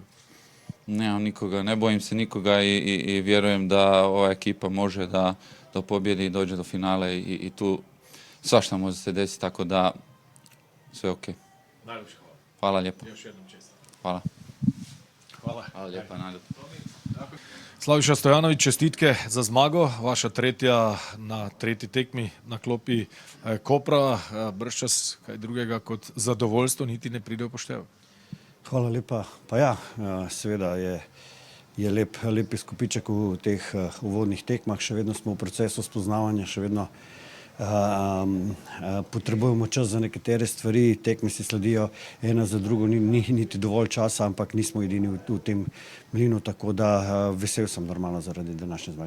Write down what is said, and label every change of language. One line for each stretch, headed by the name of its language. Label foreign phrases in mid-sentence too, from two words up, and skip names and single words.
Croatian: Nemam nikoga, ne bojim se nikoga i vjerujem da ova ekipa može da pobjedi i dođe do finale i tu svašta može se desiti, tako da sve ok. Najljepše hvala. Hvala lijepo. Još jednom čestam. Hvala. Hvala lijepa, najljepše.
Slovenian: Slaviša Stojanović, čestitke za zmago, vaša tretja na tretji tekmi na klopi Kopra. Bržčas kaj drugega kot zadovoljstvo niti ne pride v poštev. Hvala lepa. Pa ja, seveda je lep izkupiček v teh uvodnih tekmah, še vedno smo v procesu spoznavanja, še vedno potrebujemo čas za nekatere stvari, tekme si sledijo ena za drugo, ni niti dovolj časa, ampak nismo edini v tem mlinu, tako da vesel sem normalno zaradi današnje zmage.